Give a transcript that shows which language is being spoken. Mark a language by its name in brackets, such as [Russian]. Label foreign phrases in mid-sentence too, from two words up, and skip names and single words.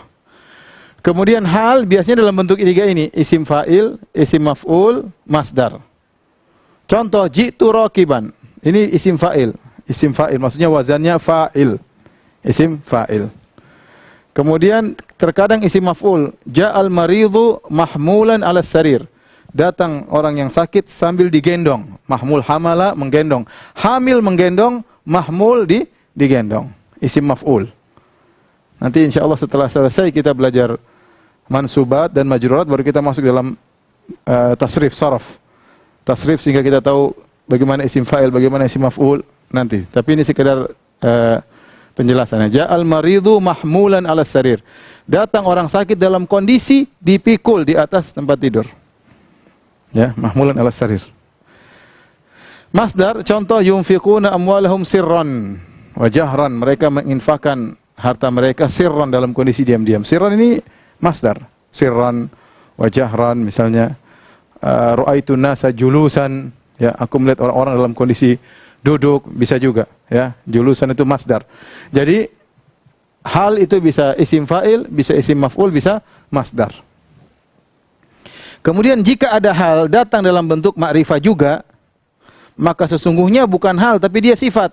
[Indonesian] Kemudian hal biasanya dalam bentuk tiga ini, [Arabic] اسم فاعل اسم مفعول مصدر. [Indonesian] Contoh, [Arabic] جئت راكبا. [Indonesian] Ini [Arabic] اسم فاعل. اسم فاعل [Indonesian] maksudnya wazannya fa'il. [Arabic] اسم فاعل. [Indonesian] Kemudian terkadang [Arabic] اسم مفعول, جاء المريض محمولا على سرير. [Indonesian] Datang orang yang sakit sambil digendong. [Arabic] محمول حمل, [Indonesian] menggendong. Hamil menggendong, mahmul digendong. [Arabic] اسم مفعول. [Indonesian] Nanti [Arabic] إن شاء الله [Indonesian] setelah selesai kita belajar mansubat dan majrurat, baru kita masuk dalam tasrif, saraf. Tasrif sehingga kita tahu bagaimana [Arabic] اسم فاعل, [Indonesian] bagaimana [Arabic] اسم مفعول [Indonesian] nanti. Tapi ini sekedar penjelasannya. [Arabic] جاء المريض محمولا على سرير. [Indonesian] Datang orang sakit dalam kondisi dipikul di atas tempat tidur. [Arabic] Ya, محمولا على سرير مصدر, contoh, ينفقون أموالهم سرا وجهرا. [Indonesian] Mereka menginfakkan harta mereka sirran, dalam kondisi diam-diam. [Arabic] سرا ini مصدر سرا وجهرا, misalnya رأيت الناس جلوسا, ya, [Indonesian] aku melihat orang-orang dalam kondisi duduk, bisa juga, ya. Julusan itu masdar. Jadi hal itu bisa [Arabic] اسم فاعل, [Indonesian] bisa [Arabic] اسم مفعول, [Indonesian] bisa masdar. Kemudian jika ada hal datang dalam bentuk ma'rifah juga, maka sesungguhnya bukan hal tapi dia sifat.